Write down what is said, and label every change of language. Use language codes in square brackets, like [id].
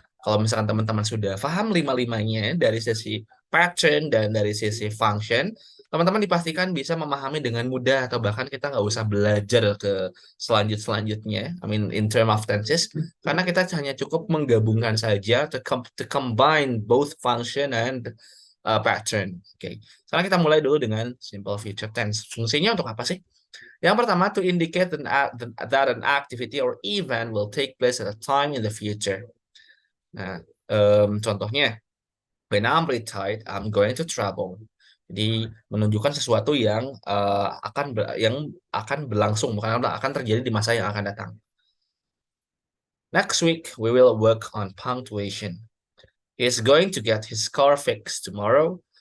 [id] Kalau misalkan teman-teman sudah paham lima-limanya dari sisi pattern dan dari sisi function, teman-teman dipastikan bisa memahami dengan mudah atau bahkan kita nggak usah belajar ke selanjutnya. [en] I mean in term of tenses, [id] karena kita hanya cukup menggabungkan saja [en] to combine both function and pattern. [id] Oke, sekarang kita mulai dulu dengan simple future tense. Fungsinya untuk apa sih? Yang pertama, [en] to indicate that an activity or event will take place at a time in the future. [id] Nah, contohnya, [en] when I'm retired, I'm going to travel. [id] Jadi menunjukkan sesuatu yang akan berlangsung, bukan akan terjadi di masa yang akan datang. [en] Next week, we will work on punctuation. He's going to get his car fixed tomorrow.